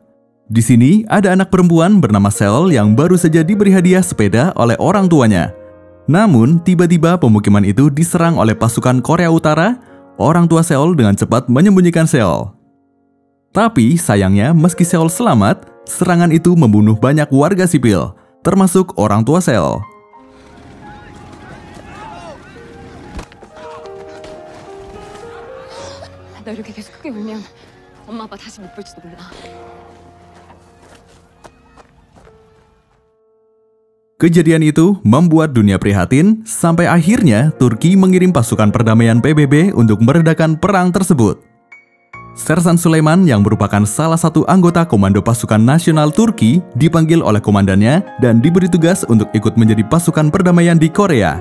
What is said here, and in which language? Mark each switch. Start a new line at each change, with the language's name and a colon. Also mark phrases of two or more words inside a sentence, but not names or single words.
Indonesian: Di sini ada anak perempuan bernama Seol yang baru saja diberi hadiah sepeda oleh orang tuanya. Namun, tiba-tiba pemukiman itu diserang oleh pasukan Korea Utara. Orang tua Seol dengan cepat menyembunyikan Seol. Tapi sayangnya, meski Seol selamat, serangan itu membunuh banyak warga sipil, termasuk orang tua Seol.
Korean: 나 이렇게 계속 크게 울면 엄마 아빠 다시 못 볼지도 몰라.
Indonesian: Kejadian itu membuat dunia prihatin sampai akhirnya Turki mengirim pasukan perdamaian PBB untuk meredakan perang tersebut. Sersan Sulaiman yang merupakan salah satu anggota Komando Pasukan Nasional Turki dipanggil oleh komandannya dan diberi tugas untuk ikut menjadi pasukan perdamaian di Korea.